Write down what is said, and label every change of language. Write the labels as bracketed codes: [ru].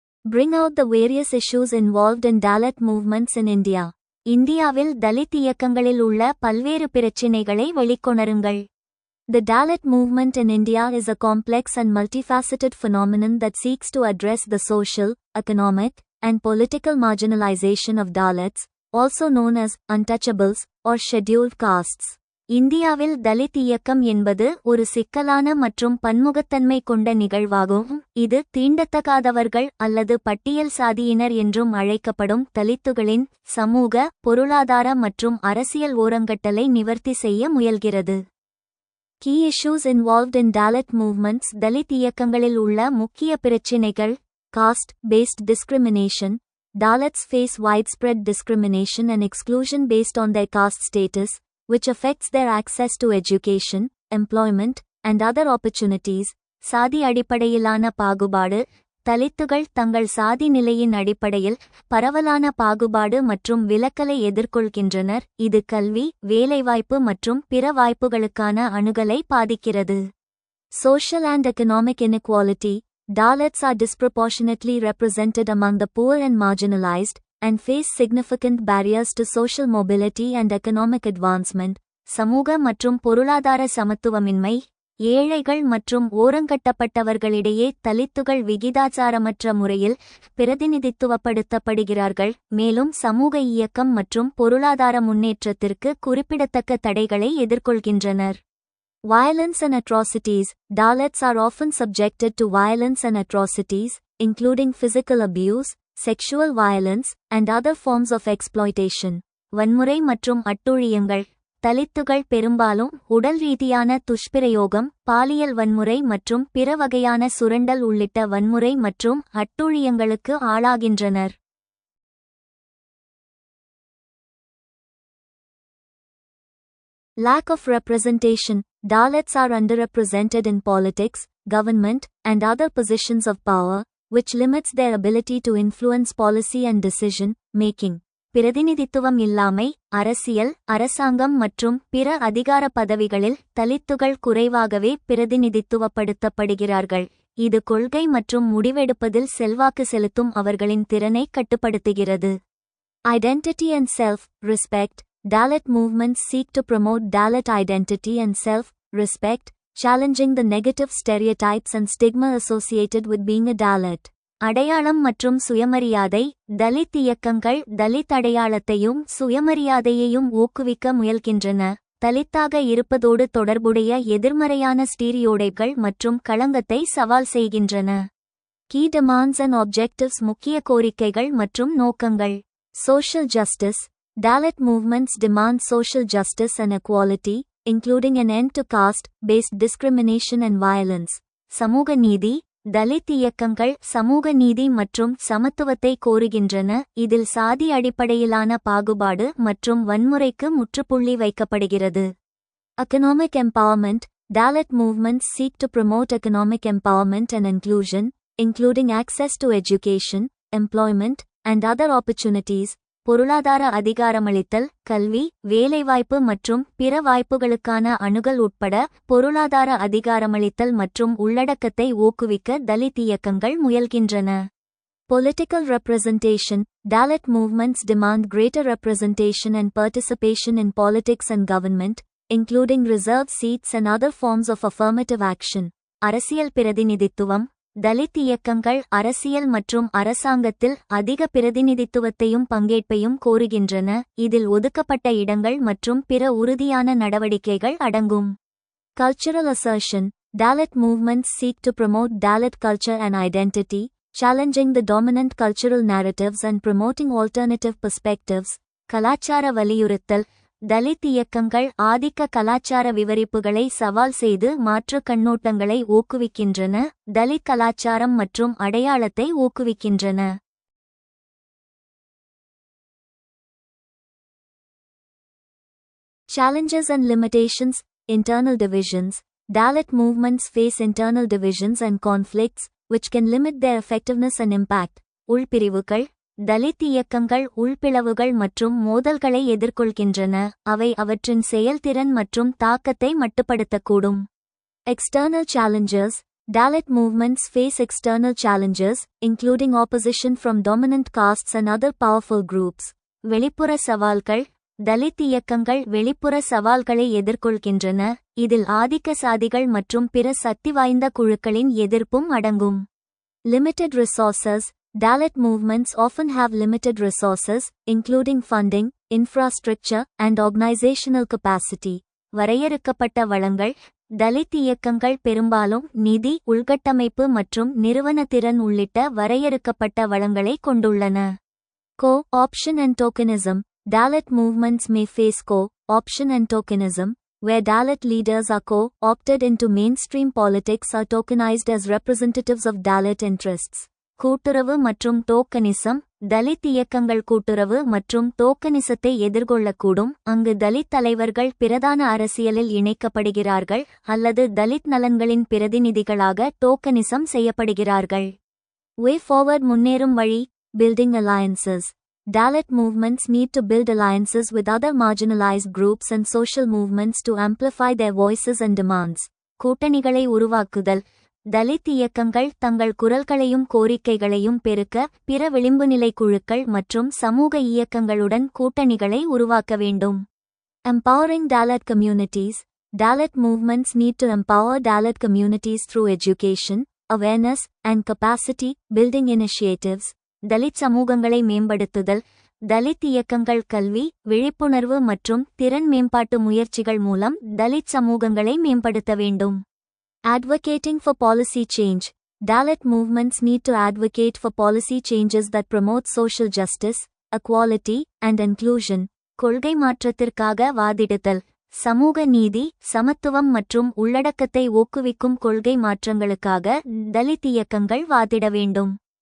[en] Bring out the various issues involved in Dalit movements in India. [ta] இந்தியாவில் தலித் இயக்கங்களில் உள்ள பல்வேறு பிரச்சினைகளை வெளிக்கொணருங்கள். [en] The Dalit movement in India is a complex and multifaceted phenomenon that seeks to address the social, economic, and political marginalization of Dalits, also known as untouchables or scheduled castes. [ta] இந்தியாவில் தலித் இயக்கம் என்பது ஒரு சிக்கலான மற்றும் பன்முகத்தன்மை கொண்ட நிகழ்வாகும். இது தீண்டத்தகாதவர்கள் அல்லது பட்டியல் சாதியினர் என்றும் அழைக்கப்படும் தலித்துகளின் சமூக, பொருளாதார மற்றும் அரசியல் ஓரங்கட்டலை நிவர்த்தி செய்ய முயல்கிறது. [en] Key issues involved in Dalit movements. [ta] Dalit இயக்கங்களில் உள்ள முக்கிய பிரச்சினைகள் [en] caste-based discrimination. Dalits face widespread discrimination and exclusion based on their caste status, which affects their access to education, employment, and other opportunities. [ta] சாதி அடிப்படையிலான பாகுபாடு தலித்துகள் தங்கள் சாதி நிலையின் அடிப்படையில் பரவலான பாகுபாடு மற்றும் விலக்கலை எதிர்கொள்கின்றனர். இது கல்வி, வேலைவாய்ப்பு மற்றும் பிற வாய்ப்புகளுக்கான அணுகலை பாதிக்கிறது. [en] Social and economic inequality. Dalits are disproportionately represented among the poor and marginalized, and face significant barriers to social mobility and economic advancement. [ta] சமூக மற்றும் பொருளாதார சமத்துவமின்மை ஏழைகள் மற்றும் ஓரங்கட்டப்பட்டவர்களிடையே தலித்துகள் விகிதாச்சாரமற்ற முறையில் பிரதிநிதித்துவப்படுத்தப்படுகிறார்கள், மேலும் சமூக இயக்கம் மற்றும் பொருளாதார முன்னேற்றத்திற்கு குறிப்பிடத்தக்க தடைகளை எதிர்கொள்கின்றனர். [en] Violence and atrocities. Dalits are often subjected to violence and atrocities, including physical abuse, sexual violence, and other forms of exploitation. [ta] வன்முறை மற்றும் அட்டூழியங்கள் தலித்துகள் பெரும்பாலும் உடல் ரீதியான துஷ்பிரயோகம், பாலியல் வன்முறை மற்றும் பிற வகையான சுரண்டல் உள்ளிட்ட வன்முறை மற்றும் அட்டூழியங்களுக்கு ஆளாகின்றனர். [en] Lack of representation. Dalits are underrepresented in politics, government, and other positions of power, which limits their ability to influence policy and decision making. [ta] பிரதிநிதித்துவம் இல்லாமை அரசியல், அரசாங்கம் மற்றும் பிற அதிகார பதவிகளில் தலித்துகள் குறைவாகவே பிரதிநிதித்துவப்படுத்தப்படுகிறார்கள். இது கொள்கை மற்றும் முடிவெடுப்பதில் செல்வாக்கு செலுத்தும் அவர்களின் திறனை கட்டுப்படுத்துகிறது. [en] Identity and self-respect. Dalit movements seek to promote Dalit identity and self-respect, challenging the negative stereotypes and stigma associated with being a Dalit. [ta] அடையாளம் மற்றும் சுயமரியாதை தலித் இயக்கங்கள் தலித் அடையாளத்தையும் சுயமரியாதையையும் ஊக்குவிக்க முயல்கின்றன. தலித்தாக இருப்பதோடு தொடர்புடைய எதிர்மறையான ஸ்டீரியோடைப்கள் மற்றும் களங்கத்தை சவால் செய்கின்றன. [en] Key demands and objectives. [ta] முக்கிய கோரிக்கைகள் மற்றும் நோக்கங்கள். [en] Social justice. Dalit movements demand social justice and equality, including an end to caste-based discrimination and violence. [ta] சமூக நீதி. தலித் இயக்கங்கள் சமூக நீதி மற்றும் சமத்துவத்தை கோருகின்றன, இதில் சாதி அடிப்படையிலான பாகுபாடு மற்றும் வன்முறைக்கு முற்றுப்புள்ளி வைக்கப்படுகிறது. [en] Economic empowerment. Dalit movements seek to promote economic empowerment and inclusion, including access to education, employment, and other opportunities. [ta] பொருளாதார அதிகாரமளித்தல், கல்வி, வேலைவாய்ப்பு மற்றும் பிற வாய்ப்புகளுக்கான அணுகல் உட்பட பொருளாதார அதிகாரமளித்தல் மற்றும் உள்ளடக்கத்தை ஊக்குவிக்க தலித் இயக்கங்கள் முயல்கின்றன. [en] Political representation. Dalit movements demand greater representation and participation in politics and government, including reserved seats and other forms of affirmative action. [ta] அரசியல் பிரதிநிதித்துவம். தலித் இயக்கங்கள் அரசியல் மற்றும் அரசாங்கத்தில் அதிக பிரதிநிதித்துவத்தையும் பங்கேற்பையும் கோருகின்றன, இதில் ஒதுக்கப்பட்ட இடங்கள் மற்றும் பிற உறுதியான நடவடிக்கைகள் அடங்கும். [en] Cultural assertion. Dalit movements seek to promote Dalit culture and identity, challenging the dominant cultural narratives and promoting alternative perspectives. [ta] கலாச்சார வலியுறுத்தல். தலித் இயக்கங்கள் ஆதிக்க கலாச்சார விவரிப்புகளை சவால் செய்து மாற்று கண்ணோட்டங்களை ஊக்குவிக்கின்றன, தலித் கலாச்சாரம் மற்றும் அடையாளத்தை ஊக்குவிக்கின்றன. [en] Challenges and limitations. Internal divisions. Dalit movements face internal divisions and conflicts, which can limit their effectiveness and impact. [ta] உள்பிரிவுகள். Dalit இயக்கங்கள் உள்பிளவுகள் மற்றும் மோதல்களை எதிர்கொள்கின்றன, அவை அவற்றின் செயல்திறன் மற்றும் தாக்கத்தை மட்டுப்படுத்தக்கூடும். [en] External challenges. Dalit movements face external challenges, including opposition from dominant castes and other powerful groups. [ta] வெளிப்புற சவால்கள். தலித் இயக்கங்கள் வெளிப்புற சவால்களை எதிர்கொள்கின்றன, இதில் ஆதிக்க சாதிகள் மற்றும் பிற சக்திவாய்ந்த குழுக்களின் எதிர்ப்பும் அடங்கும். [en] Limited resources. Dalit movements often have limited resources, including funding, infrastructure, and organizational capacity. [ta] வரையறுக்கப்பட்ட வளங்கள். தலித் இயக்கங்கள் பெரும்பாலும் நிதி, உள்கட்டமைப்பு மற்றும் நிறுவன திறன் உள்ளிட்ட வரையறுக்கப்பட்ட வளங்களை கொண்டுள்ளன. [en] Co-option and tokenism. Dalit movements may face co-option and tokenism, where Dalit leaders are co-opted into mainstream politics or tokenized as representatives of Dalit interests. [ta] கூட்டுறவு மற்றும் டோக்கனிசம். தலித் இயக்கங்கள் கூட்டுறவு மற்றும் டோக்கனிசத்தை எதிர்கொள்ளக்கூடும், அங்கு தலித் தலைவர்கள் பிரதான அரசியலில் இணைக்கப்படுகிறார்கள் அல்லது தலித் நலன்களின் பிரதிநிதிகளாக டோக்கனிசம் செய்யப்படுகிறார்கள். [en] Way forward. [ta] முன்னேறும் வழி. [en] Building alliances. Dalit movements need to build alliances with other marginalized groups and social movements to amplify their voices and demands. [ta] கூட்டணிகளை உருவாக்குதல். தலித் இயக்கங்கள் தங்கள் குரல்களையும் கோரிக்கைகளையும் பெருக்க பிற விளிம்புநிலை குழுக்கள் மற்றும் சமூக இயக்கங்களுடன் கூட்டணிகளை உருவாக்க வேண்டும். [en] Empowering Dalit communities. Dalit movements need to empower Dalit communities through education, awareness, and capacity building initiatives. [ta] Dalit சமூகங்களை மேம்படுத்துதல். தலித் இயக்கங்கள் கல்வி, விழிப்புணர்வு மற்றும் திறன் மேம்பாட்டு முயற்சிகள் மூலம் தலித் சமூகங்களை மேம்படுத்த வேண்டும். [en] Advocating for policy change. Dalit movements need to advocate for policy changes that promote social justice, equality, and inclusion. [ta] கொள்கை மாற்றத்திற்காக வாதிடுதல். சமூக நீதி, சமத்துவம் மற்றும் உள்ளடக்கத்தை ஊக்குவிக்கும் கொள்கை மாற்றங்களுக்காக தலித் இயக்கங்கள் வாதிட வேண்டும்.